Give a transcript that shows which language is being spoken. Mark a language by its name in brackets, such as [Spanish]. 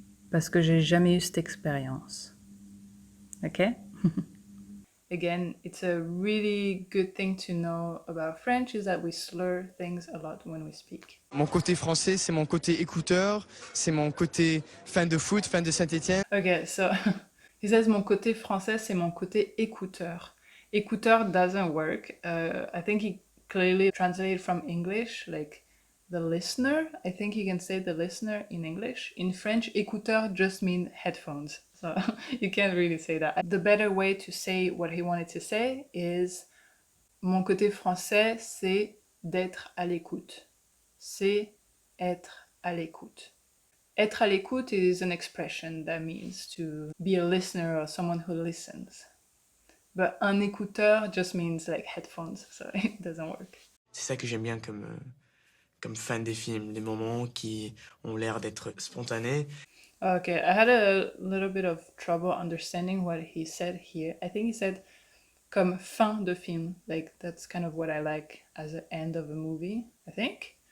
[French] Parce que j'ai jamais eu cette expérience. [English] Okay? Again, it's a really good thing to know about French is that we slur things a lot when we speak. [French] Mon côté français, c'est mon côté écouteur, c'est mon côté fan de foot, fan de Saint-Étienne. [English] Okay, so he says [French] mon côté français, c'est mon côté écouteur. [English] Écouteur doesn't work. I think he clearly translated from English, like the listener. I think you can say the listener in English. In French, écouteur just means headphones. So you can't really say that. The better way to say what he wanted to say is [French] mon côté français, c'est d'être à l'écoute. C'est être à l'écoute. [English] Être à l'écoute is an expression that means to be a listener or someone who listens. But un écouteur just means like headphones, so it doesn't work. [French] C'est ça que j'aime bien comme fan des films, des moments qui ont l'air d'être spontanés. [English] Okay, I had a little bit of trouble understanding what he said here. I think he said [French] comme fin de film, [English] like that's kind of what I like as an end of a movie, I think.